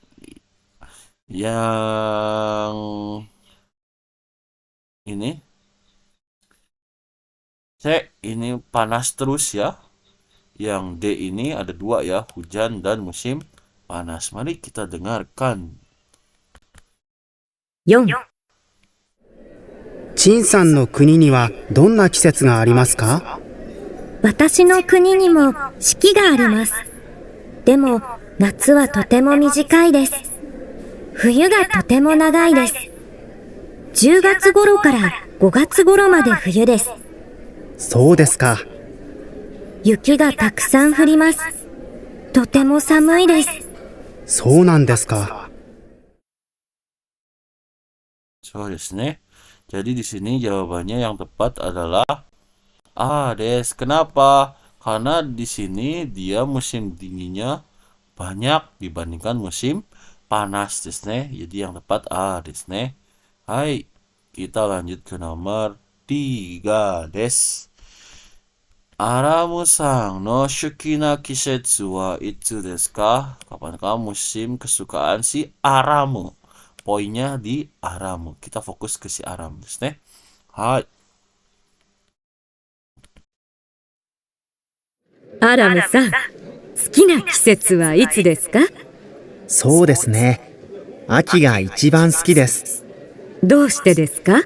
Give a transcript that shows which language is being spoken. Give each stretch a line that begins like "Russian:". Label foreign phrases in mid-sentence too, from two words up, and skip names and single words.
Indonesian: Yang ini C ini panas terus ya. Yang D ini ada 2 ya, hujan dan musim panas. Mari kita dengarkan.
Japanese: 4、陳さんの国にはどんな季節がありますか？私の国にも四季があります。でも、夏はとても短いです。冬がとても長いです。10月頃から5月頃まで冬です。そうですか。雪がたくさん降ります。とても寒いです。そうなんですか。 Soですね.
Indonesian: Jadi di sini jawabannya yang tepat adalah A des. Kenapa? Karena di sini dia musim dinginnya banyak dibandingkan musim panas
Japanese: ですね.
Indonesian: Jadi yang tepat A
Japanese: ですね.
Indonesian: Hai, kita lanjut ke nomor 3 des.
Japanese: アラムさんの好きな季節はいつですか?
Indonesian: Kapankah musim kesukaan si Aramu? Poinnya di Aramu. Kita fokus ke si Aramu
Japanese: ですね.
Indonesian: Hai.
Japanese: アラムさん、好きな季節はいつですか？そうですね。秋が一番好きです。どうしてですか？